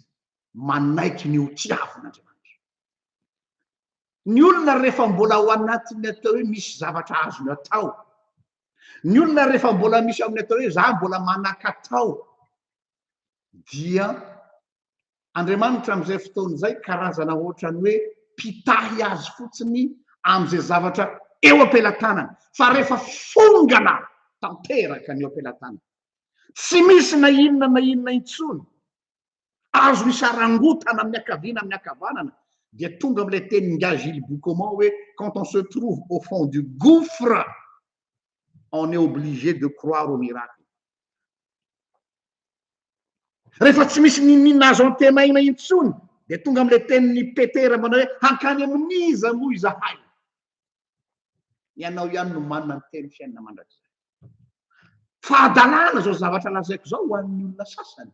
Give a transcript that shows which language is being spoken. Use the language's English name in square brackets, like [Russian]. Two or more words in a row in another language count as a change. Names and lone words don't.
[Malagasy] Manaiky ny hotiavin'Andriamanitra. Ny olona rehefa mbola ao anatiny atao hoe misy zavatra azony atao, ny olona rehefa mbola misy amin'ny atao hoe za mbola manan-katao, dia Andriamanitra amin'izay fotoana izay karazana ohatrany hoe mpitahy azy fotsiny amin'izay zavatra eo am-pelantanany. Fa rehefa fongana tanteraka ny eo am-pelantanany, tsy misy na inona intsony azo isarangotana amin'ny akaviana amin'ny akavanana, dia tonga amin'ilay tenin'nga Gilles Boucaumont hoe [French] quand on se trouve au fond du gouffre, on est obligé de croire au miracle. [Malagasy] Rehefa tsy misy ninina azo antemaina intsony, dia tonga amin'ilay tenin'ny Petera manao hoe hankany amin'iza moa izahay. Ianao ihany no manana ny teny fiainana mandrakizay. Fahadalàna zao zavatra lazaiko zao ho an'ny olona sasany.